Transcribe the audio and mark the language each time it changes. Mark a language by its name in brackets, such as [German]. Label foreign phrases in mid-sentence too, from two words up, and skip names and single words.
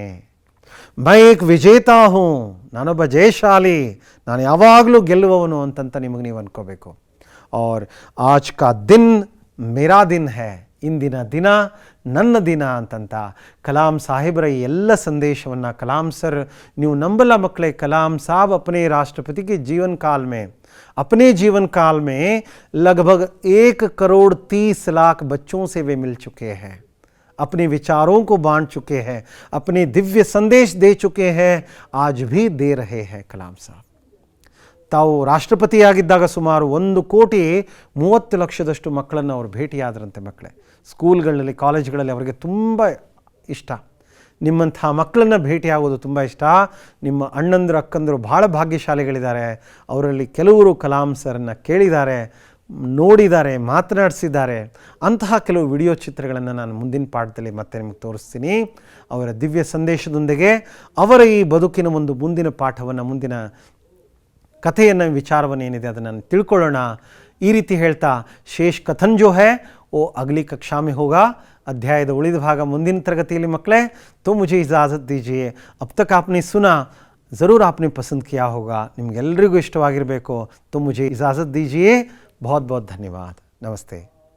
[Hindi] मैं एक विजेता हूं, [Kannada] ನಾನೊಬ್ಬ ಜಯಶಾಲಿ, ನಾನು ಯಾವಾಗಲೂ ಗೆಲ್ಲುವವನು ಅಂತಂತ ನಿಮಗೆ ನೀವು ಅನ್ಕೋಬೇಕು. [Hindi] और आज का दिन मेरा दिन है, [Kannada] ಇಂದಿನ ದಿನ ನನ್ನ ದಿನ ಅಂತಂತ ಕಲಾಂ ಸಾಹೇಬರ ಈ ಎಲ್ಲ ಸಂದೇಶವನ್ನು ಕಲಾಂ ಸರ್, ನೀವು ನಂಬಲ್ಲ ಮಕ್ಕಳೇ, ಕಲಾಂ [Hindi] साहब अपने राष्ट्रपति के जीवन काल में, अपने जीवन काल में लगभग 1 करोड़ 30 लाख बच्चों से वे मिल चुके हैं, अपने विचारों को बांट चुके हैं, अपने दिव्य संदेश दे चुके हैं, आज भी दे रहे हैं कलाम साहब. [Kannada] ತಾವು ರಾಷ್ಟ್ರಪತಿಯಾಗಿದ್ದಾಗ ಸುಮಾರು 1,30,30,00,000 ಮಕ್ಕಳನ್ನು ಅವರು ಭೇಟಿಯಾದರಂತೆ. ಮಕ್ಕಳೇ, ಸ್ಕೂಲ್ಗಳಲ್ಲಿ ಕಾಲೇಜ್ಗಳಲ್ಲಿ ಅವರಿಗೆ ತುಂಬ ಇಷ್ಟ, ನಿಮ್ಮಂಥ ಮಕ್ಕಳನ್ನು ಭೇಟಿಯಾಗೋದು ತುಂಬ ಇಷ್ಟ. ನಿಮ್ಮ ಅಣ್ಣಂದರು ಅಕ್ಕಂದರು ಭಾಳ ಭಾಗ್ಯಶಾಲಿಗಳಿದ್ದಾರೆ. ಅವರಲ್ಲಿ ಕೆಲವರು ಕಲಾಂ ಸರ್ನ ಕೇಳಿದ್ದಾರೆ, ನೋಡಿದ್ದಾರೆ, ಮಾತನಾಡಿಸಿದ್ದಾರೆ. ಅಂತಹ ಕೆಲವು ವಿಡಿಯೋ ಚಿತ್ರಗಳನ್ನು ನಾನು ಮುಂದಿನ ಪಾಠದಲ್ಲಿ ಮತ್ತೆ ನಿಮಗೆ ತೋರಿಸ್ತೀನಿ. ಅವರ ದಿವ್ಯ ಸಂದೇಶದೊಂದಿಗೆ ಅವರ ಈ ಬದುಕಿನ ಒಂದು ಮುಂದಿನ ಪಾಠವನ್ನು, ಮುಂದಿನ ಕಥೆಯನ್ನು, ವಿಚಾರವನ್ನು ಏನಿದೆ ಅದನ್ನು ತಿಳ್ಕೊಳ್ಳೋಣ. ಈ ರೀತಿ ಹೇಳ್ತಾ [Hindi] शेष कथन जो है वो अगली कक्षा में होगा. [Kannada] अध्यायದ ಉಳಿದ ಭಾಗ ಮುಂದಿನ ತರಗತಿಯಲ್ಲಿ ಮಕ್ಕಳೇ. [Hindi] तो मुझे इजाज़त दीजिए. अब तक आपने सुना, ज़रूर आपने पसंद किया होगा, [Kannada] ನಿಮಗೆಲ್ಲರಿಗೂ ಇಷ್ಟವಾಗಿರಬೇಕು. [Hindi] तो मुझे इजाज़त दीजिए. बहुत बहुत धन्यवाद. नमस्ते.